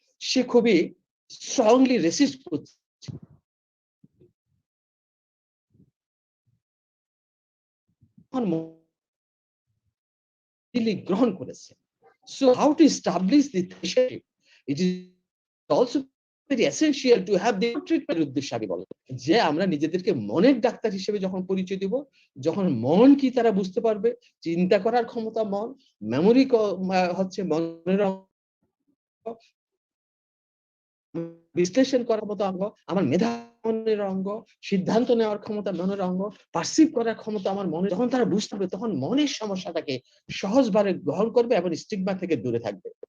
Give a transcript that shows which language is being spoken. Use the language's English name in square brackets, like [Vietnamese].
[Bangla] সে খুবই strongly racist করছে, গ্রহণ করেছে। [English] So how to establish the threshold? It is also very essential to have the treatment [Bangla] উদ্দেশ্যে আমি বলবো যে আমরা নিজেদেরকে মনের ডাক্তার হিসেবে যখন পরিচয় দিব, যখন মন কি তারা বুঝতে পারবে, চিন্তা করার ক্ষমতা মন, মেমোরি হচ্ছে মনের অঙ্গ, বিশ্লেষণ করার মতো অঙ্গ, আমার মেধা মনের অঙ্গ, সিদ্ধান্ত নেওয়ার ক্ষমতা মনের অঙ্গ, পারসিভ করার ক্ষমতা আমার মনে, যখন তারা বুঝতে পারবে তখন মনের সমস্যাটাকে সহজভাবে গ্রহণ করবে এবং স্টিগমা থেকে দূরে থাকবে।